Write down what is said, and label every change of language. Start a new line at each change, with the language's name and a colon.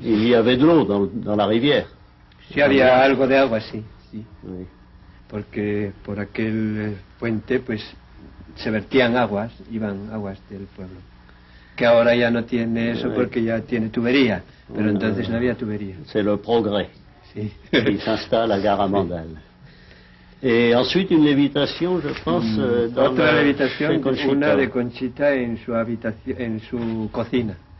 French: Il y avait de l'eau dans la rivière.
Spanish: Sí, había algo de agua, sí.
French: Oui.
Spanish: Porque por aquel puente pues se vertían aguas, iban aguas del pueblo. Que ahora ya no tiene eso porque ya tiene tubería, pero entonces no había tubería.
French: C'est le progrès.
Spanish: Sí.
French: Il s'installe à Garamandal. Et ensuite une lévitation, je pense, dans
Spanish: otra levitación,
French: chez
Spanish: una de Conchita en su habitación, en su cocina.